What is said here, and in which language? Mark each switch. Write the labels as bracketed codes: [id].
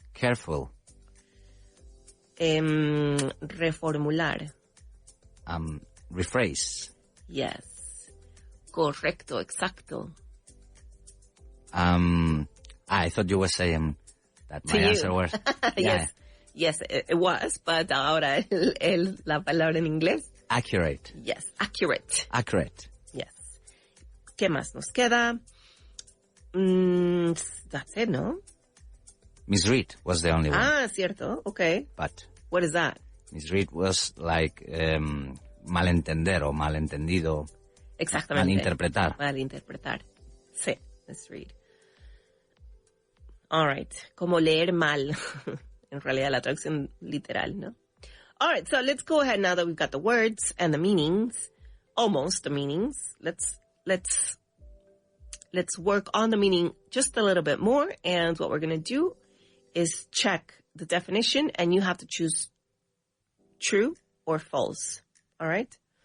[en] Careful. [es] Reformular. [en] Rephrase. [es] Yes. Correcto, exacto. [en] I thought you were saying that my answer was... Yeah. Yes, it was, but [es] ahora la palabra en inglés. [en] Accurate. Yes, accurate. Accurate. [es] Yes. ¿Qué más nos queda? [en] That's it, [es] ¿no? [en] Misread was the only one. [es] Ah, cierto. Okay. [en] But what is that? misread was like [es] malentender o malentendido. Exactamente. Malinterpretar. Malinterpretar. Sí, misread. [en] All right. [es] Como leer mal. En realidad la traducción literal, ¿no? [en] All right, so let's go ahead now that we've got the words and the meanings, almost the meanings. Let's work on the meaning just a little bit more, and what we're going to do is check the definition, and you have to choose true or false. All right?